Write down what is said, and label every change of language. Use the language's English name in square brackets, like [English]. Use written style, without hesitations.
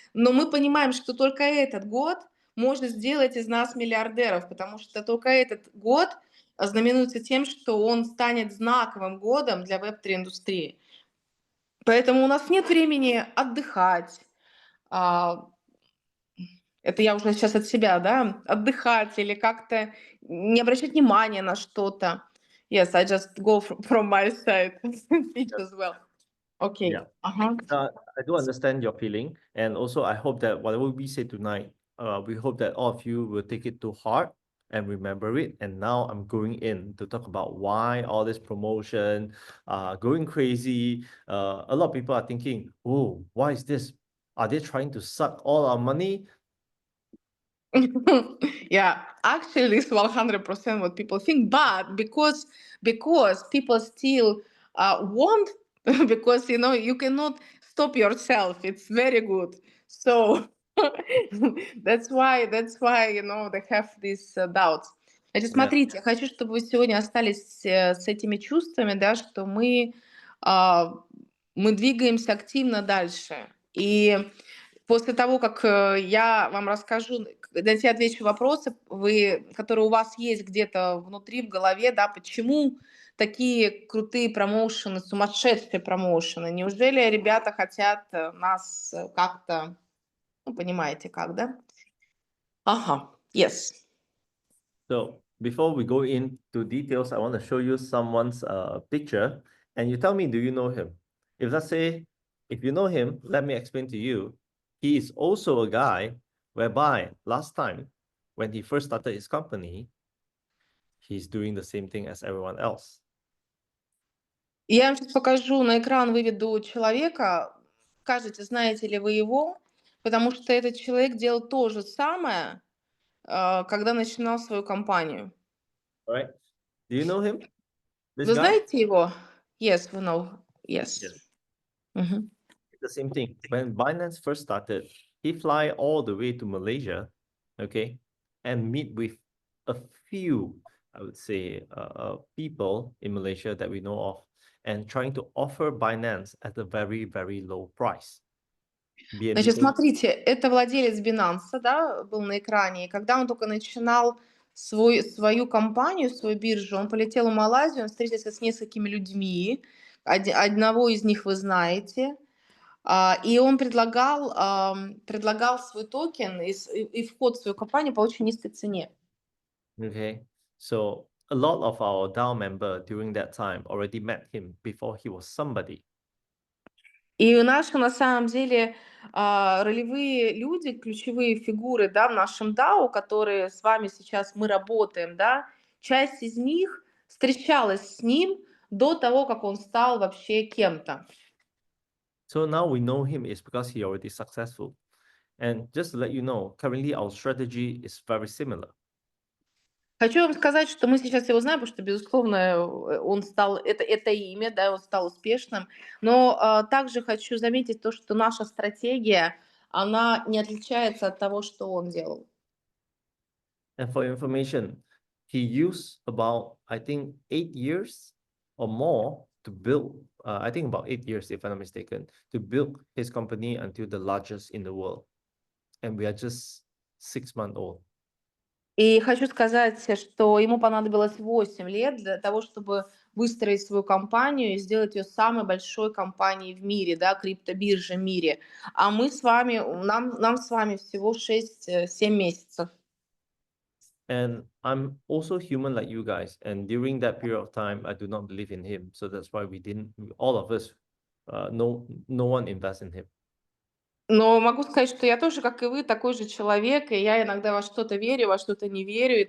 [Russian] Но мы понимаем, что только этот год можно сделать из нас миллиардеров, потому что только этот год знаменуется тем, что он станет знаковым годом для Web3 индустрии. Поэтому у нас нет времени отдыхать, это я уже сейчас от себя, да, отдыхать или как-то не обращать внимания на что-то. [English] Yes, I just go from my side speech as well. Okay. Yeah. I do understand your feeling. And also, I hope that whatever we say tonight, we hope that all of you will take it to heart and remember it. And now I'm going in to talk about why all this promotion, going crazy. A lot of people are thinking, oh, why is this? Are they trying to suck all our money? Yeah, actually, it's 100% what people think, but because people still want, because you cannot stop yourself. It's very good. So that's why they have these doubts. [Russian] Значит, смотрите, я хочу, чтобы вы сегодня остались с этими чувствами, да, что мы двигаемся активно дальше. И после того, как я вам расскажу, дайте отвечу вопросы, которые у вас есть где-то внутри, в голове, да, почему такие крутые промоушены, сумасшедшие промоушены? Неужели ребята хотят нас как-то, понимаете как, да? [English] Ага, yes. So before we go into details, I want to show you someone's picture, and you tell me, do you know him? If you know him, let me explain to you. He is also a guy whereby last time, when he first started his company, he's doing the same thing as everyone else. [Russian] Я вам сейчас покажу на экран, выведу человека. Скажите, знаете ли вы его? Потому что этот человек делал то же самое, когда начинал свою компанию. [English] All right? Do you know him? This [Russian] Вы знаете его? [English] Yes, we know. Yes. Мгм. The same thing. When Binance first started, he fly all the way to Malaysia, okay, and meet with a few, I would say, people in Malaysia that we know of, and trying to offer Binance at a very, very low price. [Russian] Значит, смотрите, это владелец Binance, да, был на экране. И когда он только начинал свою компанию, свою биржу. Он полетел в Малайзию, он встретился с несколькими людьми. Одного из них вы знаете. И он предлагал свой токен и вход в свою компанию по очень низкой цене. [English] Okay, so a lot of our DAO member during that time already met him before he was somebody. [Russian] И наши, на самом деле, ролевые люди, ключевые фигуры, да, в нашем DAO, которые с вами сейчас мы работаем, да, часть из них встречалась с ним до того, как он стал вообще кем-то. [English] So now we know him is because he already successful. And just to let you know, currently our strategy is very similar. [Russian] Хочу вам сказать, что мы сейчас его знаем, потому что, безусловно, он стал, это имя, да, он стал успешным. Но также хочу заметить то, что наша стратегия, она не отличается от того, что он делал. [English] And for information, he used about, I think, 8 years or more to build, I think about 8 years, if I'm not mistaken, to build his company until the largest in the world. And we are just 6 months old. [Russian] И хочу сказать, что ему понадобилось 8 лет для того, чтобы выстроить свою компанию и сделать ее самой большой компанией в мире, да, криптобиржей в мире. А мы с вами, нам с вами всего 6-7 месяцев. [English] And I'm also human like you guys. And during that period of time, I do not believe in him. So that's why all of us, no one invests in him. [Russian] Но могу сказать, что я тоже, как и вы, такой же человек, и я иногда во что-то верю, во что-то не верю.